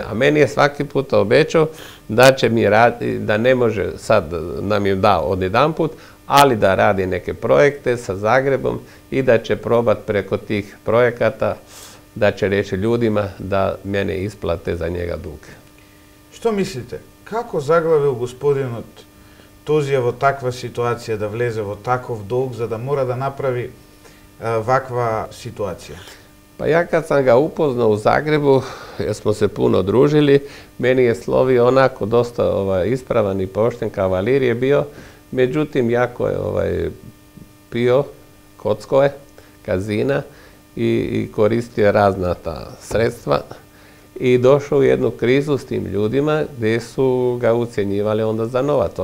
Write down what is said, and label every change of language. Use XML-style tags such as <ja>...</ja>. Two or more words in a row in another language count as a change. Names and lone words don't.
<hr>A meni je svaki put obećao da će mi raditi, da ne može sad nam je dao odjedanput, ali da radi neke projekte sa Zagrebom i da će probati preko tih projekata, da će reći ljudima da mene isplate za njega dug.</hr> <mk>Što mislite, kako zaglавил господинот Тозија во таква ситуација да влезе во таков долг за да мора да направи ваква ситуација?</mk> <hr>Pa ja kad sam ga upoznao u Zagrebu, jer smo se puno družili, meni je slovio onako dosta ispravan i pošten, kavalir je bio, međutim jako je pio, kocko je, kazina i koristio razna ta sredstva i došao u jednu krizu s tim ljudima gdje su ga ucjenjivali onda za novac.</hr>